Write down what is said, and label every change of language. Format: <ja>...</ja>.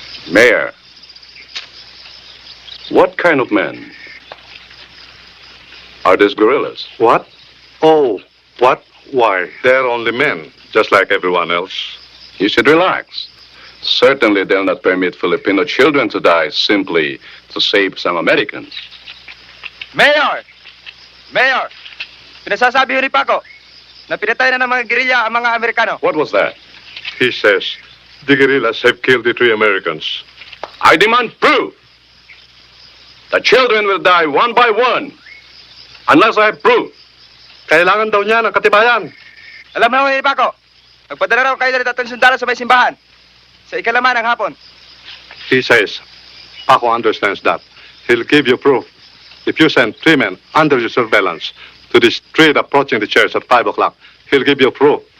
<en>Mayor, what kind of men are these guerrillas? What? Oh, what? Why, they're only men, just like everyone else. You should relax. Certainly they'll not permit Filipino children to die simply to save some Americans. Mayor! Mayor!</en> <tl>Pinasasabi ho ni Paco na pinatay na ng mga guerrilla ang mga Amerikano.</tl> <en>What was that? He says the guerrillas have killed the 3 Americans. I demand proof. The children will die one by one unless I have proof.</en> <tl>Kailangan daw niya ng katibayan. Alam mo ni Paco, nagpadala raw kayo ng 3 sundalo sa may simbahan sa ikalaman ng hapon.</tl> <en>He says, Paco understands that. He'll give you proof. If you send 3 men under your surveillance to the street approaching the church at 5 o'clock, he'll give you proof.</en>